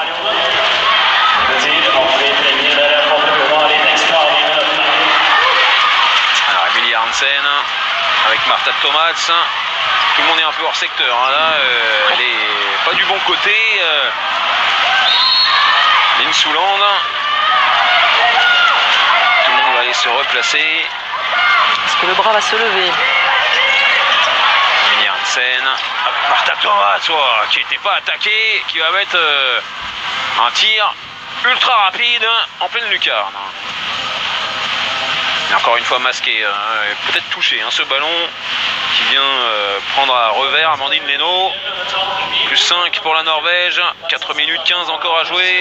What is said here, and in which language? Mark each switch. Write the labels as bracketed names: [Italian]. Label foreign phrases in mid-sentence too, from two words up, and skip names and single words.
[French] Alors Emilie Hansen avec Martha Thomas. Tout le monde est un peu hors secteur. Là, elle est pas du bon côté. Lynn Souland. Tout le monde va aller se replacer. Est-ce que le bras va se lever? Emilie Hansen. Martha Thomas, qui n'était pas attaqué, qui va mettre un tir ultra rapide en pleine lucarne. Et encore une fois masqué, peut-être touché, ce ballon qui vient prendre à revers Amandine Leno. Plus 5 pour la Norvège, 4 minutes 15 encore à jouer.